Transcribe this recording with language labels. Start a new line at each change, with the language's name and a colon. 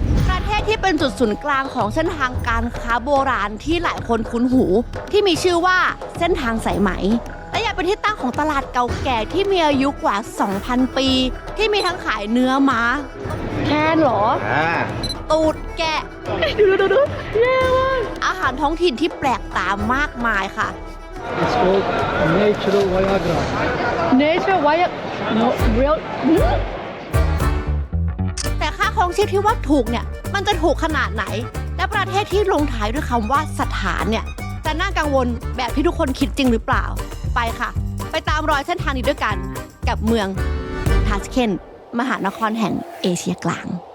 Thai: ประเทศที่เป็นจุดศูนย์กลางของเส้นทางการค้าโบราณที่หลายคนคุ้นหูที่มีชื่อว่าเส้นทางสายไหมและยังเป็นที่ตั้งของตลาดเก่าแก่ที่มีอายุกว่า 2,000 ปีที่มีทั้งขายเนื้อม้าแค่หรอตูดแกะดูแย่มากอาหารท้องถิ่นที่แปลกตามากมายค่ะ
English: It's called Natural Viagra. Nature Viagra no real
Thai: แต่ค่าครองชีพที่ว่าถูกเนี่ยมันจะถูกขนาดไหนและประเทศที่ลงท้ายด้วยคำว่าสถานเนี่ยจะน่ากังวลแบบที่ทุกคนคิดจริงหรือเปล่าไปค่ะไปตามรอยเส้นทางนี้ด้วยกันกับเมืองทาชเคนต์มหานครแห่งเอเชียกลาง